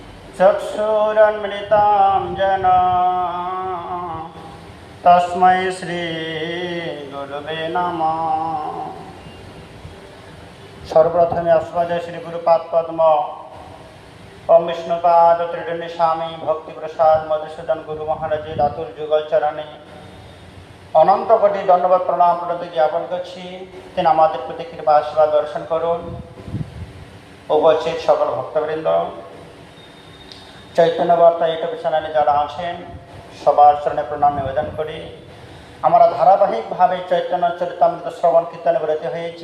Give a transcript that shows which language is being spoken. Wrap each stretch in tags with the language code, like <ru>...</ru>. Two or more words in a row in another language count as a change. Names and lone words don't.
<sa>चक्षुरुन्मिलितं येन तस्मै श्री गुरुवे नमः।</sa> <bn>সর্বপ্রথমে অস্মদে শ্রী গুরুপাদ পদ্ম ওঁ বিষ্ণুপাদ ত্রিদণ্ডী স্বামী ভক্তি প্রসাদ মধুসূদন গুরু মহারাজের আতুর যুগল চরণে অনন্ত কোটি দণ্ডবৎ প্রণাম প্রতি জ্ঞাপন करছি। তিনি আমাদের প্রতি কৃপা আশীর্বাদ দর্শন করুন। উপস্থিত সকল ভক্তবৃন্দ, চৈতন্য বার্তা ইউটিউব চ্যানেলে যারা আছেন সবার চরণে প্রণাম নিবেদন করি। আমরা ধারাবাহিকভাবে চৈতন্য চরিতামৃত শ্রবণ কীর্তনে ব্রতী হয়েছি।</bn>